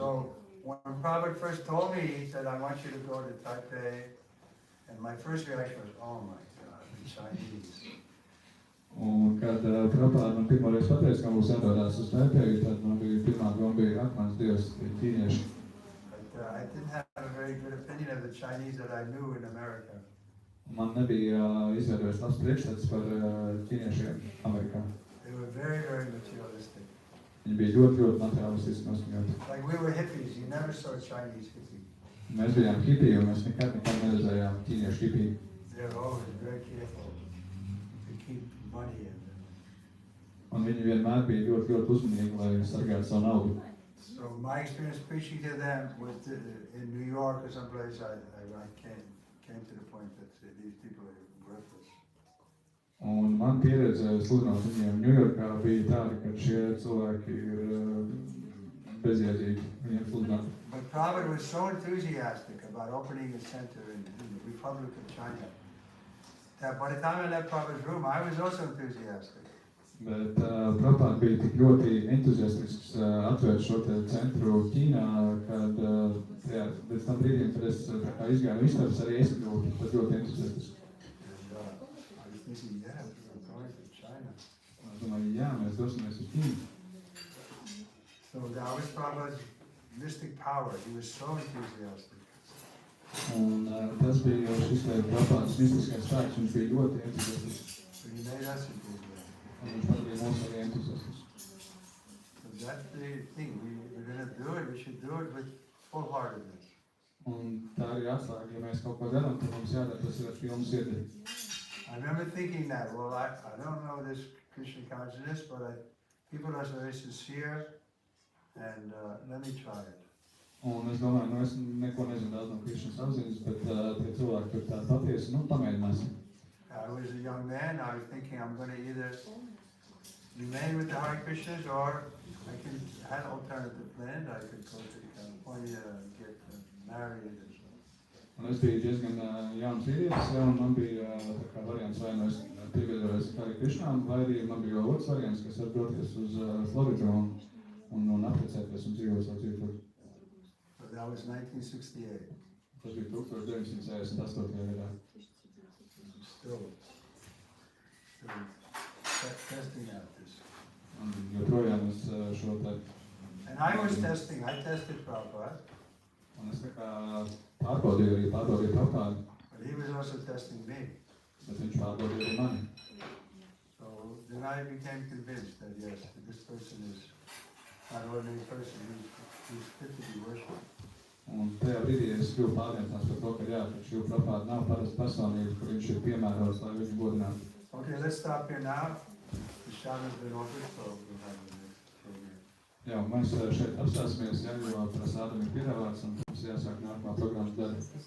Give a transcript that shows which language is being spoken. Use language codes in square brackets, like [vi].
[en] So, when Prabhupada first told me, he said, I want you to go to Taipei. And my first reaction was, oh my God, the Chinese. [lv] Un kad Prabhupada man pirmoreiz pateica, ka mums jādodas uz Taipei, tad man bija pirmā doma bija akmens dievs, ķīnieši. [en] But I didn't have a very good opinion of the Chinese that I knew in America. [lv] Man nebija izveidojis labs priekšstats par ķīniešiem Amerikā. [en] They were very, very materialistic. [lv] Viņi bija ļoti materiālistiski noskaņoti. [en] Like we were hippies, you never saw a Chinese hippie. [lv] Mēs bijām hipiji, un mēs nekad neredzējām ķīniešu hipiju. [en] They were always very careful to keep money in them. [lv] Un viņi vienmēr bija ļoti uzmanīgi, lai sargātu savu naudu. [en] So my experience preaching to them was in New York or someplace, I came to the point that these people are worthless. [lv] Un man pieredze sludināt viņiem Ņujorkā bija tāda, ka šie cilvēki ir bezjēdzīgi viņiem sludināt. [en] But Prabhupada was so enthusiastic about opening a center in the Republic of China that by the time I left Prabhupada's room, I was also enthusiastic. [lv] Bet Prabhupada bija tik ļoti entuziastisks atvērt šo te centru Ķīnā, kad pēc tam brīdim, kad es tā kā izgāju istabas, arī es kļuvu ļoti entuziastisks. [en] I was thinking, yeah, we're going to China. [lv] Es domāju, jā, mēs dosimies uz Ķīnu. [en] So that was Prabhupada's mystic power. He was so enthusiastic. [lv] Un tas bija šis te Prabhupadas mistiskais spēks, viņš bija ļoti entuziastisks. [en] So he made us enthusiastic. [lv] Un viņš padarīja mūs arī entuziastiskus. [en] So that's the thing. We're going to do it. We should do it with full-heartedness. [lv] Un tā arī atslēga, ja mēs kaut ko darām, tad mums jādara tas ir ar pilnu sirdi. [en] I remember thinking that, well, I don't know this Krishna consciousness, but people are very sincere, and let me try it. [lv] Un es domāju, es neko nezinu daudz no Krišnas apziņas, bet tie cilvēki tur tā patiesi, pamēģināsim. [en] I was a young man, I was thinking I'm going to either remain with the Hare Krishnas or I could have an alternative plan. I could go to California and get married or something. [lv] Un es biju diezgan jauns vīrietis, un man bija tā kā variants, vai nu es pievienojos Hare Krishnām, vai arī man bija otrs variants, kas var doties uz Floridu un apprecēties un dzīvot savu dzīvi tur. [en] So that was 1968. [lv] Tas bija 1968. gadā. [en] Still testing out this. [lv] Un joprojām es šo te... [en] And I was testing, I tested Prabhupada. [lv] Un es tā kā pārbaudīju Prabhupādu. [en] But he was also testing me. [lv] Bet viņš pārbaudīja arī mani. [en] So then I became convinced that yes, this person is not an ordinary person, he's fit to be worshipped. [lv] Un tajā brīdī es kļuvu pārliecināts par to, ka jā, ka šī Prabhupāda nav parasta personība, kur viņš ir piemērots, lai viņu godinātu. [en] Okay, let's stop here now. The shaman's been offered, so we'll have the next program. [lv] Jā, mēs šeit apstāsimies, jā, jo prasādam ir piedāvāts, un mums jāsāk nākamā programmas daļa.